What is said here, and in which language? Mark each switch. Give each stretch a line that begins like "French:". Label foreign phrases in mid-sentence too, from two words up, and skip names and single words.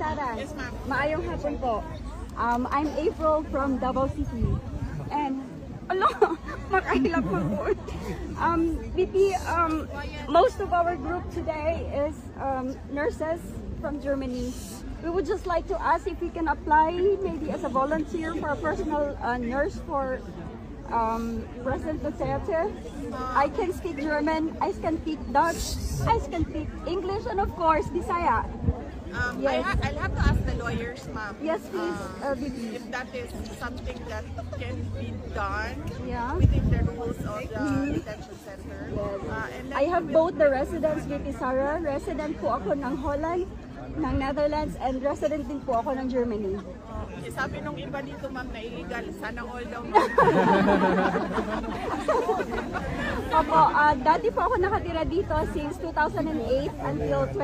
English: Sara. Yes, ma'am.
Cebuano: Maayong hapon po.
English: I'm April from Davao City. And,
Cebuano: makahilap po po.
English: VP, most of our group today is nurses from Germany. We would just like to ask if we can apply maybe as a volunteer for a personal nurse for President Duterte. I can speak German, I can speak Dutch, I can speak English, and of course, Bisaya. Yes. I'll have to ask the lawyers, ma'am. Yes, please, VP. If that is something that can be done Yeah. within the rules of the detention center. And then I have both the residents, VP Sara.
Filipino: Resident po ako ng Holland, ng Netherlands, and resident din po ako ng Germany. sabi nung iba dito, ma'am, na illegal. Sana all daw. Opo, dati po ako nakatira dito since 2008 until 2023.